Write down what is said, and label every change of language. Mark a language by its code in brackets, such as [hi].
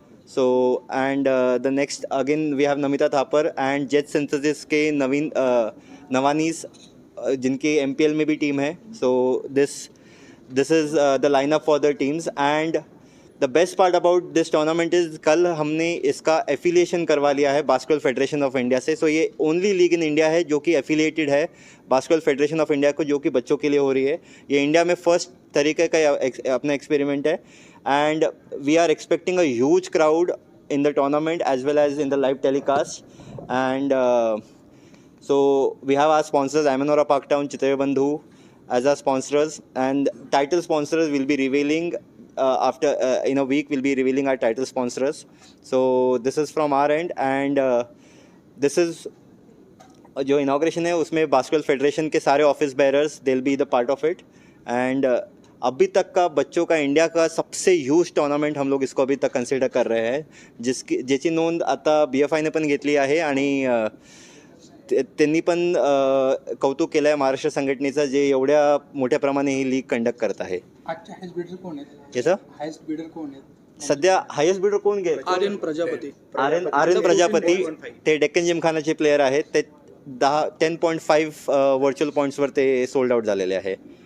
[en] So and the next again we have Namita Thapar and Jet Synthesis के नवानीस, [hi] जिनकी MPL में भी team है. [en] So this is the lineup for the teams. And the best part about this tournament is [hi] कल हमने इसका affiliation करवा लिया है बास्केटबॉल फेडरेशन ऑफ इंडिया से. सो ये ओनली लीग इन इंडिया है जो कि एफिलिएटेड है बास्केटबॉल फेडरेशन ऑफ इंडिया को, जो कि बच्चों के लिए हो रही है. ये इंडिया में फर्स्ट तरीके का अपना एक्सपेरिमेंट है. [en] And we are expecting a huge crowd in the tournament as well as in the live telecast. And so we have our sponsors Amanora Parktown, Chitra Bandhu as our sponsors, and title sponsors will be revealing after in a week. We'll be revealing our title sponsors. So this is from our end, and this is [hi] जो inauguration है उसमें basketball federation के सारे office bearers [en] They will be the part of it. [hi] And अभी तक का बच्चों का इंडिया का सबसे ह्यूज टूर्नामेंट हम लोग इसको अभी तक कन्सिडर कर रहे हैं, [mr] ज्याची नोंद आता BFIने पण घेतली आहे. आणि त्यांनी पण कौतुक केलं आहे महाराष्ट्र संघटनेचं, जे एवढ्या मोठ्या प्रमाणे ही लीग कंडक्ट करत आहे. हायस्ट बिडर कोण आहेत? याचं हायस्ट बिडर कोण आहेत सध्या? हायस्ट बिडर कोण घे? आर्यन प्रजापती. ते डेक्कन जिमखानाचे प्लेयर आहेत. ते 10.5 व्हर्च्युअल पॉईंट्सवर ते सोल्ड आउट झालेले आहे.